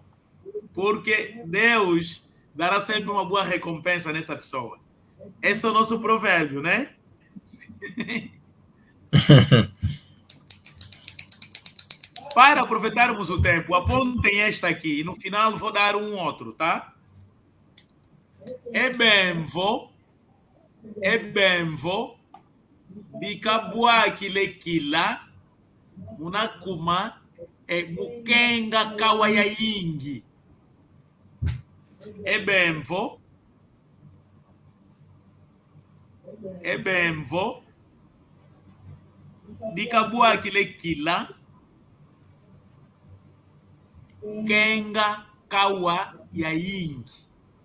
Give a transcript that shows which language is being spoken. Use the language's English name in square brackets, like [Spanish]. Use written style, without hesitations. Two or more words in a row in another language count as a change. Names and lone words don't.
[Portuguese] Porque Deus dará sempre uma boa recompensa nessa pessoa. Esse é o nosso provérbio, né? Para aproveitarmos o tempo, apontem esta aqui e no final vou dar um outro, tá? [Kongo] Ebenvo, bikabuaki lekila, munakuma, mukenga kawaya ingi. Ebenvo, bikabuaki lekila, kenga kawa ya ingi.